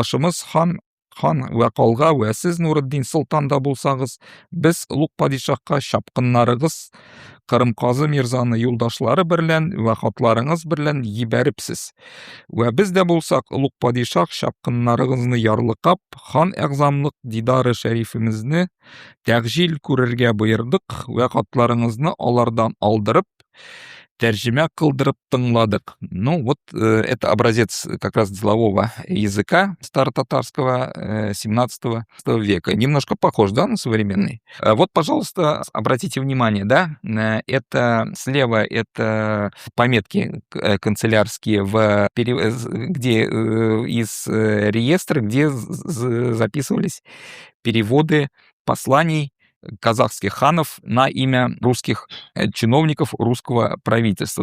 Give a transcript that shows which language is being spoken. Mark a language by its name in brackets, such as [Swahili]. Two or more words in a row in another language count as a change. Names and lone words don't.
[Tatar] Карындашымыз һәм хан вакалга ва сиз Нуриддин Султанда булсагыз, без улуг падишахка шапкыннарыгыз Кырымказы мирзаны юлдашлары берлән ва хатларыгыз берлән җибәрипсез. Ва без дә булсак, улуг падишах шапкыннарыгызны ярлыкап, хан әгъзамлык дидары шәрифимезне тәгъҗил күрергә боердык ва хатларыгызны алардан алдырып, тәрҗемә кылдырып тыңладык. [Russian] Ну, вот это образец как раз делового языка старотатарского 17 века. Немножко похож, да, на современный. Вот, пожалуйста, обратите внимание, да, это слева это пометки канцелярские, где из реестра, где записывались переводы посланий казахских ханов на имя русских чиновников русского правительства.